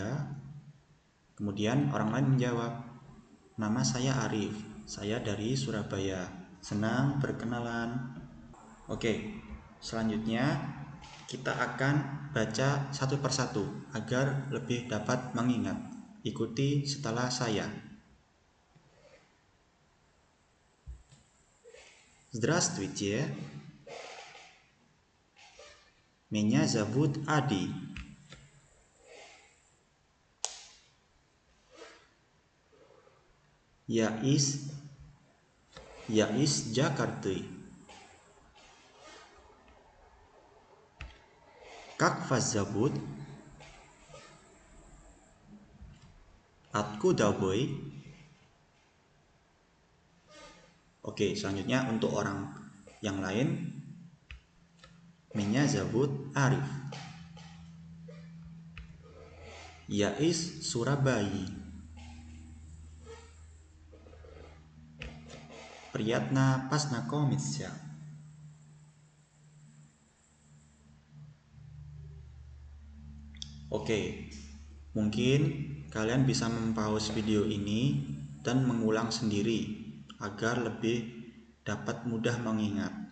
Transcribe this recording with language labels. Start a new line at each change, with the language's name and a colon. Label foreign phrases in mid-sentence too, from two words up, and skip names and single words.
Indonesian: Kemudian orang lain menjawab, nama saya Arif. Saya dari Surabaya. Senang berkenalan. Oke, selanjutnya kita akan baca satu persatu agar lebih dapat mengingat. Ikuti setelah saya.
Russian: Здравствуйте. Меня зовут Ади. Я из Jakarta. Как вас зовут? Откуда вы?
Indonesian: Oke, selanjutnya untuk orang yang lain,
Russian: Меня зовут Arif. Я из Surabaya. Приятно познакомиться.
Indonesian: Oke, mungkin kalian bisa mempause video ini dan mengulang sendiri agar lebih dapat mudah mengingat.